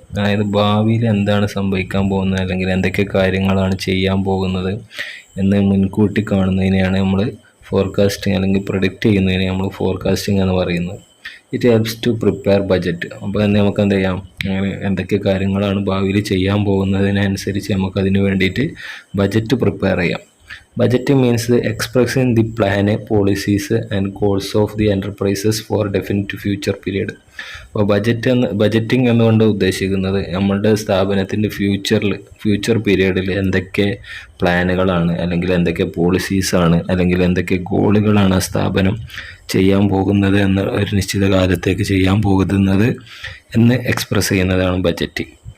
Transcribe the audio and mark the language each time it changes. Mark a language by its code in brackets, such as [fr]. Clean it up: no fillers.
[ml] അതായത് ഭാവിയിൽ എന്താണ് സംഭവിക്കാൻ പോകുന്നത്, അല്ലെങ്കിൽ എന്തൊക്കെ കാര്യങ്ങളാണ് ചെയ്യാൻ പോകുന്നത് എന്ന് മുൻകൂട്ടി കാണുന്നതിനെയാണ് നമ്മൾ ഫോർകാസ്റ്റിംഗ് അല്ലെങ്കിൽ പ്രഡിക്റ്റ് ചെയ്യുന്നതിനെ നമ്മൾ ഫോർകാസ്റ്റിംഗ് എന്ന് പറയുന്നത്. [en] It helps to prepare budget. [ml] അപ്പോൾ നമുക്ക് എന്ത് ചെയ്യാം, അങ്ങനെ എന്തൊക്കെ കാര്യങ്ങളാണ് ഭാവിയിൽ ചെയ്യാൻ പോകുന്നതിനനുസരിച്ച് നമുക്കതിന് വേണ്ടിയിട്ട് ബജറ്റ് പ്രിപ്പയർ ചെയ്യാം. [en] Budgeting means expressing the plan, policies and goals of the enterprises for definite future period. [ml] അപ്പോൾ ബജറ്റിംഗ് എന്നുകൊണ്ട് ഉദ്ദേശിക്കുന്നത് നമ്മളുടെ സ്ഥാപനത്തിൻ്റെ ഫ്യൂച്ചർ പീരീഡിൽ എന്തൊക്കെ പ്ലാനുകളാണ്, അല്ലെങ്കിൽ എന്തൊക്കെ പോളിസീസാണ്, അല്ലെങ്കിൽ എന്തൊക്കെ ഗോളുകളാണ് ആ സ്ഥാപനം ചെയ്യാൻ പോകുന്നത് എന്ന ഒരു നിശ്ചിത കാലത്തേക്ക് ചെയ്യാൻ പോകുന്നത് എന്ന് എക്സ്പ്രസ് ചെയ്യുന്നതാണ് ബജറ്റിംഗ്.